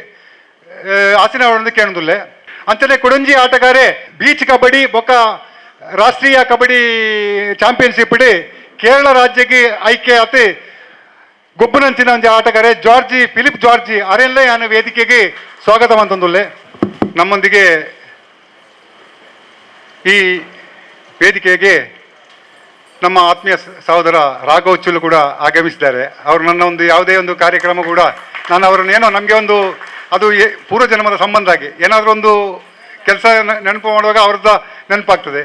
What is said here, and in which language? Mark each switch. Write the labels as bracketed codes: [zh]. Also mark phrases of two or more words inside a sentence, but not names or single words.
[kn] ಆಸನ ಕೇಳೋದಿಲ್ಲ [tcy] ಅಂಚನೆ ಕೊಡಂಜಿ ಆಟಗಾರೆ ಬೀಚ್ ಕಬಡ್ಡಿ ಬೊಕ್ಕ ರಾಷ್ಟ್ರೀಯ ಕಬಡ್ಡಿ ಚಾಂಪಿಯನ್ಶಿಪ್ ಕೇರಳ ರಾಜ್ಯಕ್ಕೆ ಆಯ್ಕೆ ಆತು ಗೊಬ್ಬನಂಚಿನ ಒಂಜಿ ಆಟಗಾರೆ ಫಿಲಿಪ್ ಜಾರ್ಜಿ ಅರೆಲ್ಲೇ ಯಾನ ವೇದಿಕೆಗೆ ಸ್ವಾಗತ ಅಂತಂದುಲ್ಲೆ [kn] ನಮ್ಮೊಂದಿಗೆ ಈ ವೇದಿಕೆಗೆ ನಮ್ಮ ಆತ್ಮೀಯ ಸಹೋದರ ರಾಘವ್ ಚುಲು ಕೂಡ ಆಗಮಿಸಿದ್ದಾರೆ. ಅವರು ನನ್ನ ಒಂದು ಯಾವುದೇ ಒಂದು ಕಾರ್ಯಕ್ರಮ ಕೂಡ ನಾನು ಅವರನ್ನು ಏನೋ ನಮಗೆ ಒಂದು ಅದು ಪೂರ್ವ ಜನ್ಮದ ಸಂಬಂಧ ಆಗಿ ಏನಾದರೂ ಒಂದು ಕೆಲಸ ನೆನಪು ಮಾಡುವಾಗ ಅವ್ರದ್ದು ನೆನಪಾಗ್ತದೆ.